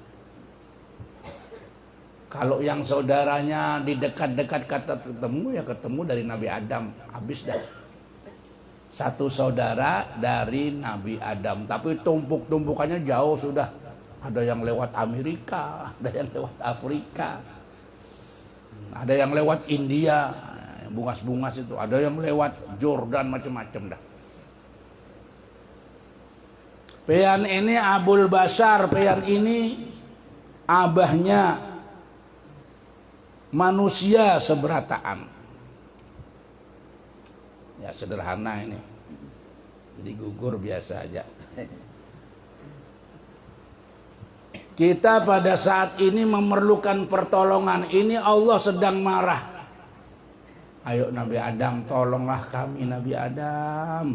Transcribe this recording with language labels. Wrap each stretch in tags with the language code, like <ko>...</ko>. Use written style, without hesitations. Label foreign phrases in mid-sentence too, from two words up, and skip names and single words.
<id>Kalau yang saudaranya di dekat-dekat kata ketemu, ya ketemu dari Nabi Adam. Habis dah. Satu saudara dari Nabi Adam. Tapi tumpuk-tumpukannya jauh sudah. Ada yang lewat Amerika, ada yang lewat Afrika, ada yang lewat India, bungas-bungas itu, ada yang lewat Jordan, macam-macam dah.</id> <bjn>Pian ini</bjn> <ar>Abul Bashar,</ar> <bjn>pian ini abahnya manusia seberataan.</bjn> <id>Ya sederhana ini, jadi gugur biasa aja. Kita pada saat ini memerlukan pertolongan. Ini Allah sedang marah. Ayo Nabi Adam, tolonglah kami Nabi Adam.</id>